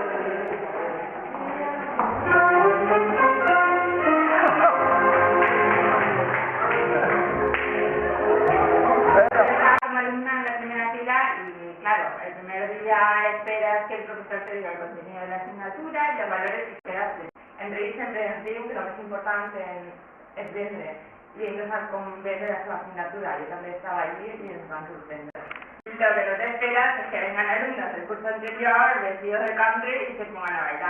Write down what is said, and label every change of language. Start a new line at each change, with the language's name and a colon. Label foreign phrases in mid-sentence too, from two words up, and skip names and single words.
Spanish: Claro, el primer día esperas que el profesor te diga el contenido de la asignatura y los valores que esperaste. En realidad siempre
Catalan: ens diu que lo més important és vendre i ells com vendre la seva asignatura. Yo també estava allí y ens van sorprendre.
Spanish: Lo que no te esperas es que vengan alumnos del curso anterior vestidos de country y se pongan a bailar.